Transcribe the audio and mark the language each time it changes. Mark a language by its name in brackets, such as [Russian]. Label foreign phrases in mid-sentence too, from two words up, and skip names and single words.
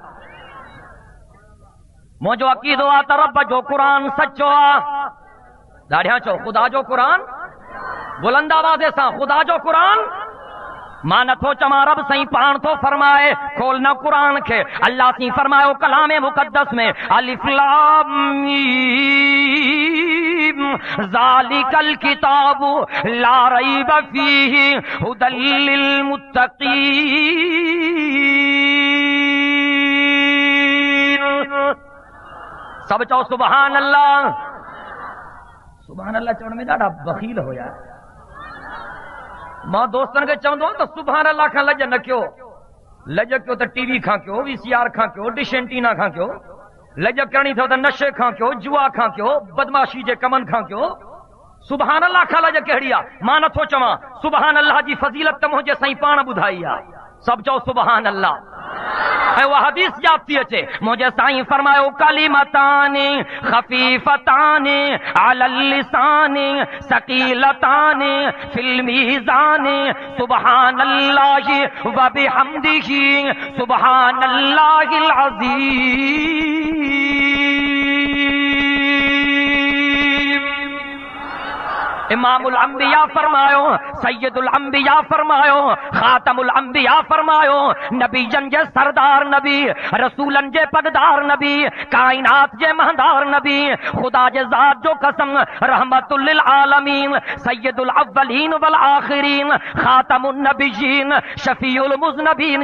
[Sindhi] मुंहिंजो अक़ीदो आहे त रब जो क़ुरान सचो आहे। ॾाढियां चओ ख़ुदा जो क़ुरान, बुलंद आवाज़ सां ख़ुदा जो क़ुरान। मां नथो चवां, रब साईं पाण थो फरमाए, खोल न क़ुरान खे। अल्लाह साईं फरमायो कलाम मुक़द्दस में, [Arabic] الم ذلك الكتاب لا ريب فيه هدى للمتقين. [Sindhi] सब चओ [Arabic] سبحان الله. سبحان الله [Sindhi] चवण में ॾाढा बख़ील हुया। मां दोस्तनि खे चवंदो आहियां त [Arabic] سبحان الله [Sindhi] खां लॼ न कयो। लॼ कयो त टीवी खां कयो, वीसीआर खां कयो, [English] dish antenna [Sindhi] खां कयो। लॼ करणी अथव त नशे खां कयो, जुआ खां कयो, बदमाशी जे कमनि खां कयो। [Arabic] سبحان الله [Sindhi] खां लॼ कहिड़ी आहे? मां नथो चवां। [Arabic] سبحان الله [Sindhi] जी फज़ीलत त मुंहिंजे साईं पाण ॿुधाई आहे। सब चओ [Arabic] سبحان الله. [Sindhi] ऐं उहा हदीस याद थी अचे, मुंहिंजे साईं फरमायो [Arabic] كلمتان خفيفتان على اللسان ثقيلتان في الميزان سبحان الله وبحمده سبحان الله العظيم. إمام الأنبياء [Sindhi] फरमायो, [Arabic] سيد الأنبياء [Sindhi] फरमायो, [Arabic] خاتم الأنبياء [Sindhi] फरमायो, नबीजन जे सरदार नबी, रसूलन जे पगदार नबी, कायनात जे महदार नबी, खुदा जे ज़ात जो कसम, [Arabic] رحمة للعالمين, سيد الأولين والآخرين خاتم النبيين شفيع المذنبين.